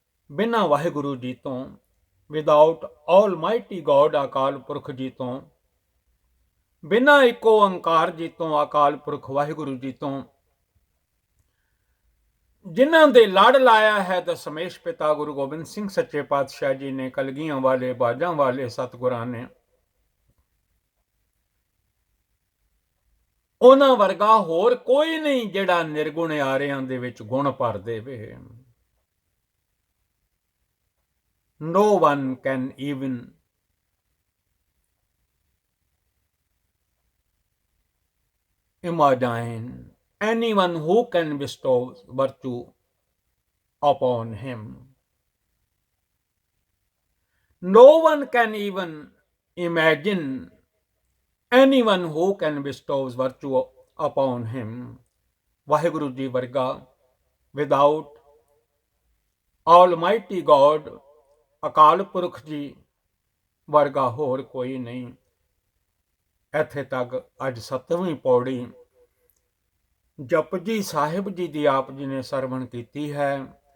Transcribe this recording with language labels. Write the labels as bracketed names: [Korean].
[Punjabi] ਬਿਨਾਂ ਵਾਹਿਗੁਰੂ ਜੀ ਤੋਂ, [English] without almighty God [Punjabi] Akal Purakh ਜੀ ਤੋਂ, ਬਿਨਾਂ ਇੱਕੋ ਓੰਕਾਰ ਜੀ ਤੋਂ, ਅਕਾਲ ਪੁਰਖ ਵਾਹਿਗੁਰੂ ਜੀ ਤੋਂ, ਜਿਨ੍ਹਾਂ ਦੇ ਲੜ ਲਾਇਆ ਹੈ ਦਸ਼ਮੇਸ਼ ਪਿਤਾ ਗੁਰੂ ਗੋਬਿੰਦ ਸਿੰਘ ਸੱਚੇ ਪਾਤਸ਼ਾਹ ਜੀ ਨੇ, ਕਲਗੀਆਂ ਵਾਲੇ, ਬਾਜਾਂ ਵਾਲੇ ਸਤਿਗੁਰਾਂ ਨੇ, ਉਹਨਾਂ ਵਰਗਾ ਹੋਰ ਕੋਈ ਨਹੀਂ ਜਿਹੜਾ ਨਿਰਗੁਣ ਆਰਿਆਂ ਦੇ ਵਿੱਚ ਗੁਣ ਭਰ ਦੇਵੇ। [English] No one can even imagine anyone who can bestow virtue upon him. No one can even imagine anyone who can bestow virtue upon him। [Punjabi] Waheguru ji ਵਰਗਾ, [English] without almighty God, [Punjabi] Akal Purakh ਜੀ ਵਰਗਾ ਹੋਰ ਕੋਈ ਨਹੀਂ। ਇੱਥੇ ਤੱਕ ਅੱਜ 7ਵੀਂ ਪੌੜੀ ਜਪਜੀ ਸਾਹਿਬ ਜੀ ਦੀ ਆਪ ਜੀ ਨੇ ਸਰਵਣ ਕੀਤੀ ਹੈ।